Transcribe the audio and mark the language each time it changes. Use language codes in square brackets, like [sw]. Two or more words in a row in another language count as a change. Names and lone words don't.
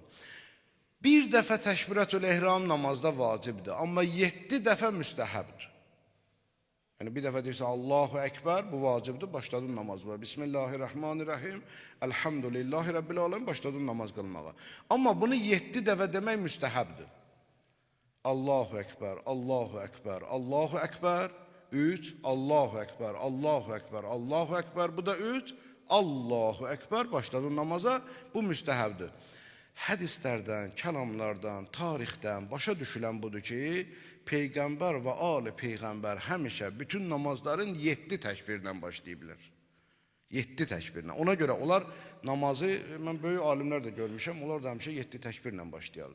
[az] Bir dəfə təkbirətül-ehram namazda vacibdir, amma 7 dəfə müstəhəbdir. Yəni bir dəfə deyirsən [ar] الله أكبر, [az] bu vacibdir, başladın namazı. [ar] بسم الله الرحمن الرحيم، الحمد لله رب العالمين, [az] başladın namaz qılmağa. Amma bunu 7 dəfə demək müstəhəbdir. [ar] الله أكبر، الله أكبر، الله أكبر، 3، الله أكبر، الله أكبر، الله أكبر, [az] bu da 3, [ar] الله أكبر, [az] başladın namaza, bu müstəhəbdir. Hədislərdən, kəlamlardan, tarixdən başa düşülən budur ki, Peyğəmbər və ali Peyğəmbər həmişə bütün namazların 7 təkbirlə başlayıblar. 7 təkbirlə. Ona görə onlar namazı, mən böyük alimlər də görmüşəm, onlar da həmişə 7 təkbirlə başlayarlar.